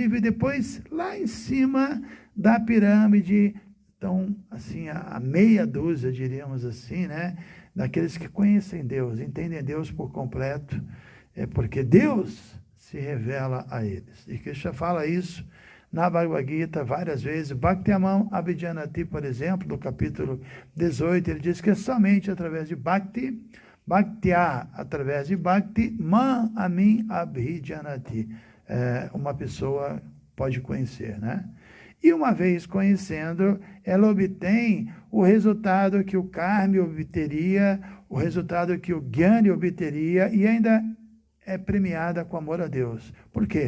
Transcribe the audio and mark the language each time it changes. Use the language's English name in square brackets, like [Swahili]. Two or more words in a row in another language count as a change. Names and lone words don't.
[Portuguese] E depois, lá em cima da pirâmide, estão assim, a meia dúzia, diríamos assim, né, daqueles que conhecem Deus, entendem Deus por completo, porque Deus se revela a eles. E Krishna fala isso na Bhagavad Gita várias vezes. [Sanskrit] भक्त्या मां अभिजानाति, [Portuguese] por exemplo, no capítulo 18, ele diz que é somente através de Bhakti, Bhaktiá, através de Bhakti, [Sanskrit] मां अमिन् अभिजानाति, [Portuguese] uma pessoa pode conhecer, né? E uma vez conhecendo, ela obtém o resultado que o Karmi obteria, o resultado que o Gyani obteria, e ainda é premiada com amor a Deus. Por quê?